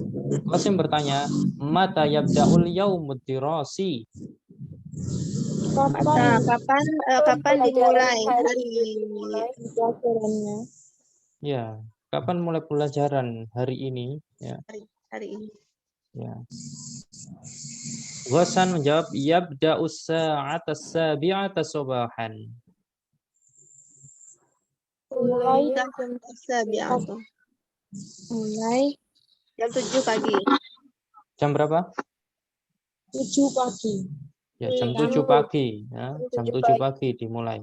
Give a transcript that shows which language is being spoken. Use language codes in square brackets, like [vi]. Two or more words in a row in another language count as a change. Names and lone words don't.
[id] Qasim bertanya, [ar] متى يبدأ اليوم الدراسي? [id] Kapan dimulai hari Pelajarannya. Ya, kapan mulai pelajaran hari ini? Ya. hari ini? Ya. Ghassan menjawab, [ar] يبدأ الساعة السابعة صباحا. [id] Mulai jam 7 pagi. Jam berapa? 7 pagi. Ya, jam 7 pagi. Ya, jam 7 pagi dimulai.